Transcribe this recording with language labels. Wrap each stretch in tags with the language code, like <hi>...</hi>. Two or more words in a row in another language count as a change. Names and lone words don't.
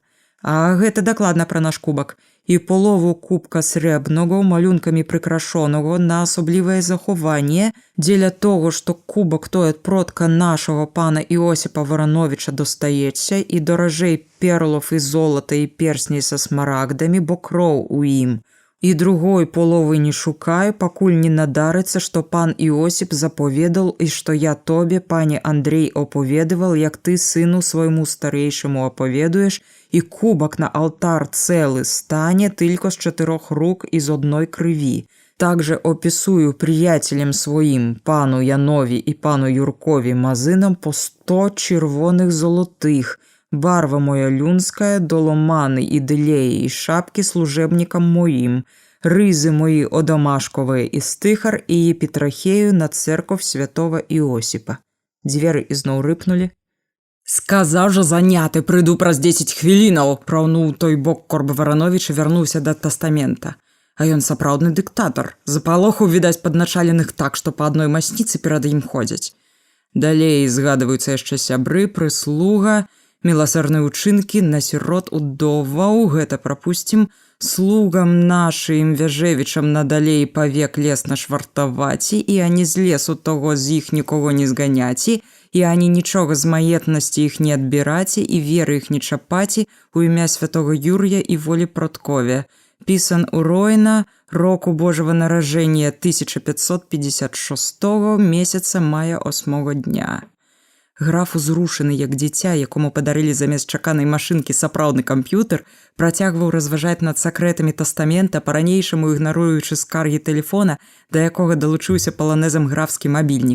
<be>А гэта дакладна пра наш кубак. І полову кубка срэбнага, малюнкамі прыкрашонага на асаблівае захаванне, дзеля того, што кубак той ад продка нашага пана Іосіпа Вороновича достаецца і дорожэй перлов і золата і персней са смарагдамі, бо кроў у ім. І другой половы не шукай, пакуль не надарыцца, што пан Іосіп заповедал, і што я тобе, пане Андрей, оповедывал, як ты сыну свайму старейшаму оповедуеш, і кубак на алтар цэлы стане тільки з 4 рук і з одной крыві.</be> <uk>Также описую приятелям своїм, пану Янові і пану Юркові Мазинам по 100 червоних золотих, барва моя люнская, доломани і делеї, і шапки служебникам моїм, ризи мої одомашковые із Тихар і Єпітрахею на церковь святого Іосіпа.</uk> <be>Двері ізноў рипнули. «Сказав жа заняты, прыйду праз 10 хвілінаў», праўнуў той бок Корб Воронович і вярнуўся да тастамента. А ён сапраўдны дыктатар. Запалохаў, відаць, падначаленых так, што па адной масніцы перад ім ходзяць. Далей згадваюцца яшчэ сябры, прыслуга, міласэрныя ўчынкі на сірот удоваў, гэта прапусцім, слугам нашым Вяжевічам надалей павек лес нашвартаваці, і ані з лесу того з іх нікого не зганяці, і ані нічога з маетнасці іх не адбіраці, і веры іх не чапаці у імя святого Юрія і волі Продкове. Писан у Ройна, року Божого нараження 1556 месяца мая 8 дня. Граф, узрушены як дзіця, якому падарылі замест чаканай машынкі сапраўдны камп'ютер, працягваў разважаць над сакрэтамі тастамента, па-ранейшаму ігнаруючы скаргі тэлефона, да якога далучыўся паланезам графскі мабільнік.</be>